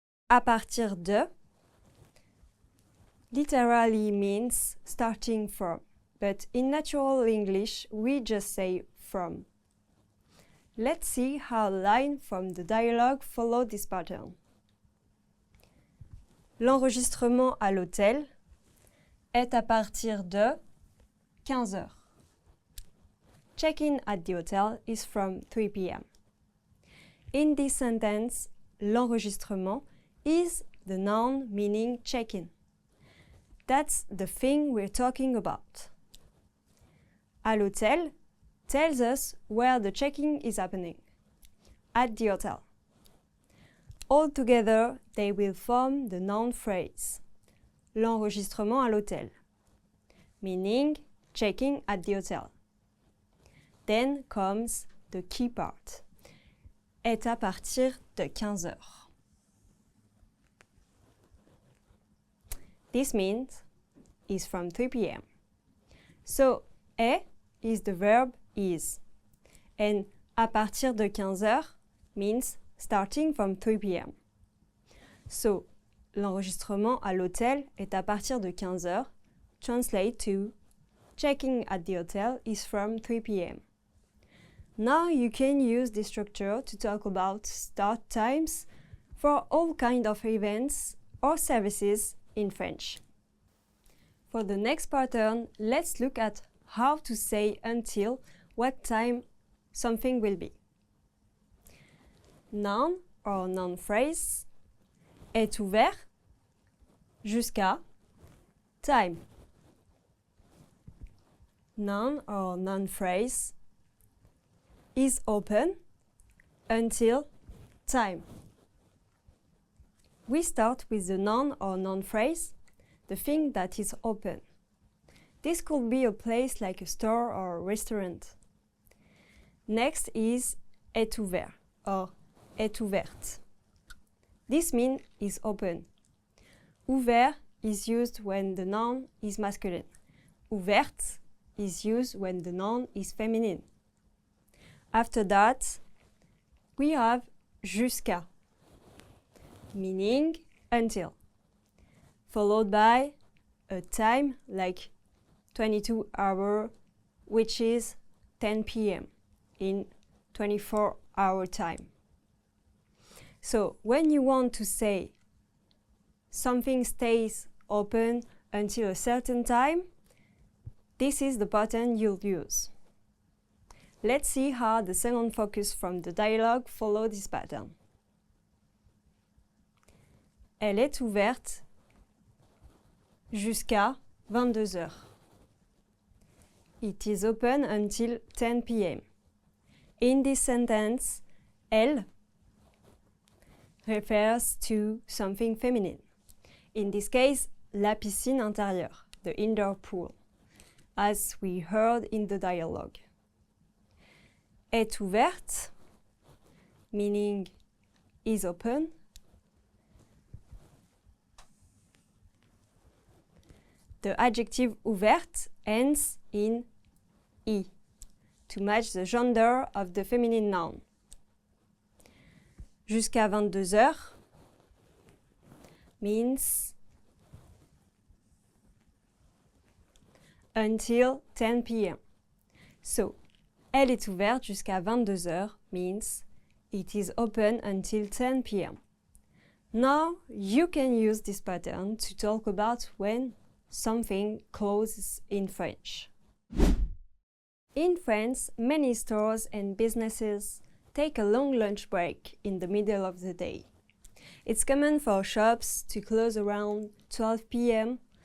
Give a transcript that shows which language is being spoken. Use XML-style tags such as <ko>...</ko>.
<en>À partir de literally means starting from, but in natural English, we just say from. Let's see how the line from the dialogue follow this pattern.</en> <fr>L'enregistrement à l'hôtel est à partir de 15 heures.</fr> <en>Check-in at the hotel is from 3 p.m. In this sentence, l'enregistrement is the noun meaning check-in. That's the thing we're talking about.</en> <fr>À l'hôtel</fr> <en>tells us where the check-in is happening. At the hotel. All together, they will form the noun phrase.</en> <fr>L'enregistrement à l'hôtel.</fr> <en>Meaning checking at the hotel. Then comes the key part.</en> <fr>est à partir de 15 heures.</fr> <en>This means is from 3 p.m. So, est is the verb is. And</en> <fr>à partir de 15 heures</fr> <en>means starting from 3 p.m.</en> <fr>So, l'enregistrement à l'hôtel est à partir de 15 heures.</fr> <en>Translate to checking at the hotel is from 3 p.m. Now you can use this structure to talk about start times for all kinds of events or services in French. For the next pattern, let's look at how to say until what time something will be. Noun or noun phrase</en> <fr>est ouvert jusqu'à</fr> <en>time. Noun or noun phrase is open until time. We start with the noun or noun phrase, the thing that is open. This could be a place like a store or a restaurant. Next is</en> <fr>est ouvert</fr> <en>or</en> <fr>est ouverte.</fr> <en>This means is open. Ouvert is used when the noun is masculine. Ouverte is used when the noun is feminine. After that, we have jusqu'à, meaning until, followed by a time like 22 hours, which is 10 p.m. in 24-hour time. So when you want to say something stays open until a certain time, this is the pattern you'll use. Let's see how the second focus from the dialogue follows this pattern.</en> <fr>Elle est ouverte jusqu'à 22 heures.</fr> <en>It is open until 10 p.m. In this sentence, elle refers to something feminine. In this case,</en> <fr>la piscine intérieure,</fr> <en>the indoor pool, as we heard in the dialogue.</en> <fr>Est ouverte,</fr> <en>meaning is open. The adjective ouverte ends in I to match the gender of the feminine noun.</en> <fr>Jusqu'à 22 heures</fr> <en>means until 10 p.m. So,</en> <fr>elle est ouverte jusqu'à 22 heures</fr> <en>means it is open until 10 p.m. Now you can use this pattern to talk about when something closes in French. In France, many stores and businesses take a long lunch break in the middle of the day. It's common for shops to close around 12 p.m.</en>